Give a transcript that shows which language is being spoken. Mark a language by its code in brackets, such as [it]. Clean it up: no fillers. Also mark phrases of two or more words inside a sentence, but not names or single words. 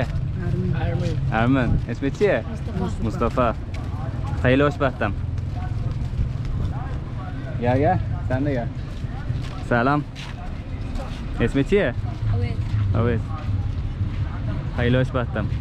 [fa] ارمن. اسم چیه؟ مصطفی. خیلی خوشبختم. گل [tr] sen de gel. Selam. [fa] اسم چیه؟ اویس. خیلی خوشبختم.